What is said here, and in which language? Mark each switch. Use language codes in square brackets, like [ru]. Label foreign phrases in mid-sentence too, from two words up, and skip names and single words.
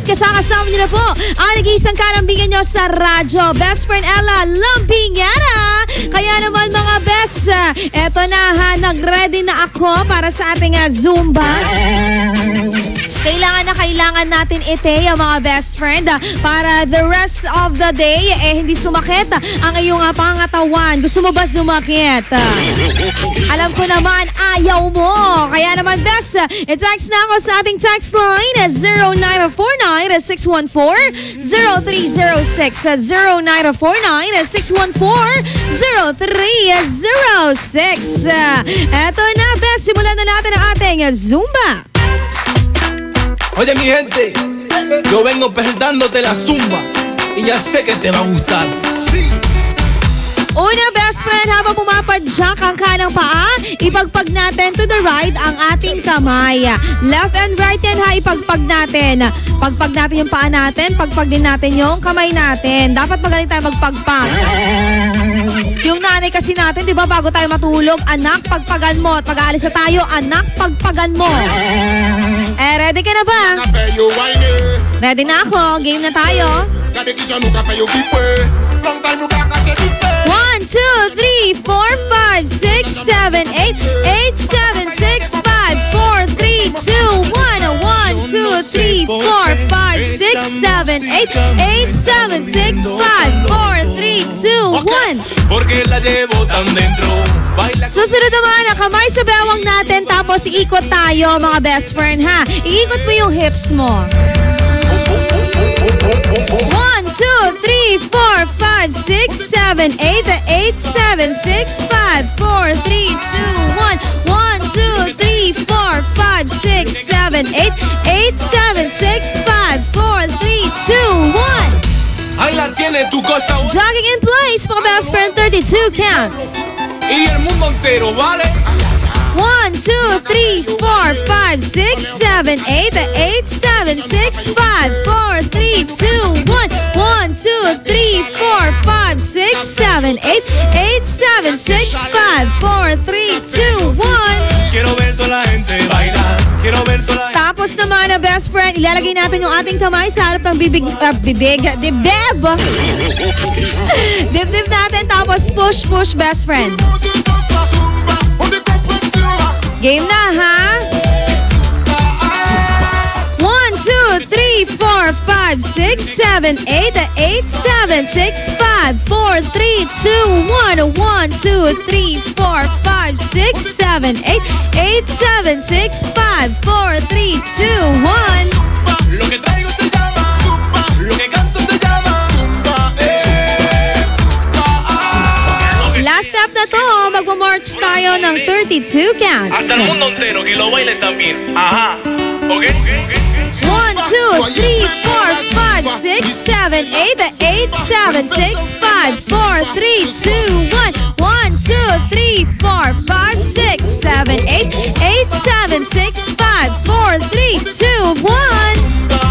[tl] Kasama niyo na po ang nag-iisang kalambingan nyo sa radyo. [en] Best friend [tl] Ella Lambingera. Kaya naman mga best, eto na ha, nag-ready na ako para sa ating Zumba. Kailangan natin ite ang mga [en] best friend [tl] para [en] the rest of the day [tl] hindi sumakit ang iyong pangatawan. Gusto mo ba sumakit? Alam ko naman ayaw mo. Kaya naman best, i-text na ako sa ating text line 0949-614-0306 0949-614-0306. Eto na best, simulan na natin ang ating Zumba. [es] Oye mi gente, yo vengo presentándote la zumba y ya sé que te va a gustar. Sí. [tl] Una [en] best friend, [tl] habang pumapadyak ang kanang paa, ipagpag natin [en] to the right [tl] ang ating kamay. [en] Left and right [tl] yan ha, ipagpag natin. Pagpag natin yung paa natin, pagpag din natin yung kamay natin. Dapat magaling tayo magpagpag. Yung nanay kasi natin, di ba, bago tayo matulog, anak, pagpagan mo. At pag-aalis na tayo, anak, pagpagan mo. Ready ka na ba? Ready na ako. Game na tayo. 1, 2, 3, 4, 5, 6, 7, 8, 8, 7, 6, 5, 4, 3, 2, 1, 1, 2, 3, 4, 5, 6, 7, 8, 8, 7, 6, 5, 4, 3, 2, 1, 1, 2, 3, 4, 5, 6, 7, 8, 8, 7, 6, 5, 4, 3, 2, 1. [es] Porque la llevo tan dentro. [tl] Susunod naman ang kamay sa bewang natin tapos iikot tayo mga [en] best friend [tl] ha. Iikot mo yung hips mo. 1, 2, 3, 4, 5, 6, 7, 8, 8, 7, 6, 5, 4, 3, 2, 1, 1, 2, 3, 4, 5, 6, 7, 8, 8, 7, 6, 5, 4, 3, 2, 1. [es] Ahí la tiene tu cosa. [en] Jogging in place, [tl] mga [en] best friend, [tl] 32 counts. [es] Y el mundo entero, ¿vale? 1, 2, 3, 4, 5, 6, 7, 8, 8, 7, 6, 5, 4, 3, 2, 1, 1, 2, 3, 4, 5, 6, 7, 8, 8, 7, 6, 5, 4, 3, 2, 1. Quiero ver toda la gente bailar. Quiero ver toda la gente. [tl] Tapos naman na [en] best friend, [tl] ilalagay natin yung ating kamay sa harap ng dibdib natin, tapos push [en] best friend. [tl] Game na ha? 1, 2, 3, 4, 5, 6, 7, 8, 8, 7, 6, 5, 4, 3, 2, 1, 1, 2, 3, 4, 5, 6, 7, 8, 8, 7, 6, 5, 4, 3, 2, 1. [es] Lo que traigo se llama zumba, lo que canto se llama zumba, [tl] Last step na to, magmamarch tayo ng 32 counts. [es] Hasta el mundo entero que lo bailen también. Ajá. ¿Ok? 1, 2, 3, 4, 5, 6, 7, 8, 8, 7, 6, 5, 4, 3, 2, 1. 1, 2, 3, 4, 5, 6, 7, 8, 8, 7, 6, 5, 4, 3, 2, 1.